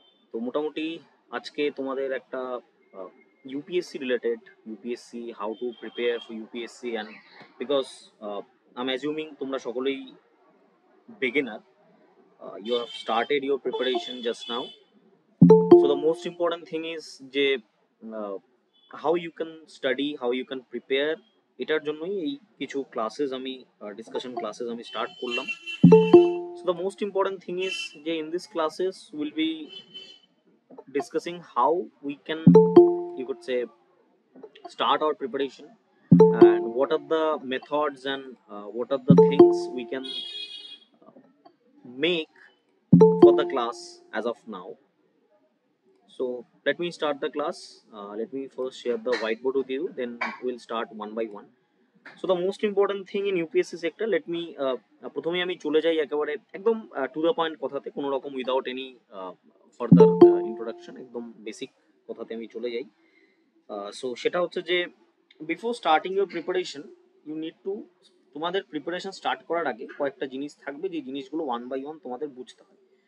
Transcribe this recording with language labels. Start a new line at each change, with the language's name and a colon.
Bangla: তো মোটামুটি আজকে তোমাদের একটা
English: UPSC related, UPSC how to prepare for UPSC and because I am assuming
Bangla: তোমরা সকলেই
English: Beginner, you have started your preparation just now. So the most important thing is যে how you can study, how you can prepare,
Bangla: এটার জন্যই এই কিছু classes আমি discussion classes আমি start করলাম।
English: So the most important thing is in these classes we'll be discussing how we can, you could say, start our preparation and what are the methods and what are the things we can make for the class as of now. So let me start the class. Let me first share the whiteboard with you, then we'll start one by one. So the most important thing in UPSC sector, let me
Bangla: প্রথমে আমি চলে যাই একেবারে একদম to the point কথাতে, কোনো রকম
English: without any further introduction,
Bangla: একদম বেসিক কথাতে আমি চলে যাই। সো সেটা হচ্ছে যে
English: before starting your preparation you need to,
Bangla: তোমাদের প্রিপারেশন স্টার্ট করার আগে কয়েকটা জিনিস থাকবে, যে জিনিসগুলো ওয়ান বাই ওয়ান তোমাদের বুঝতে হবে।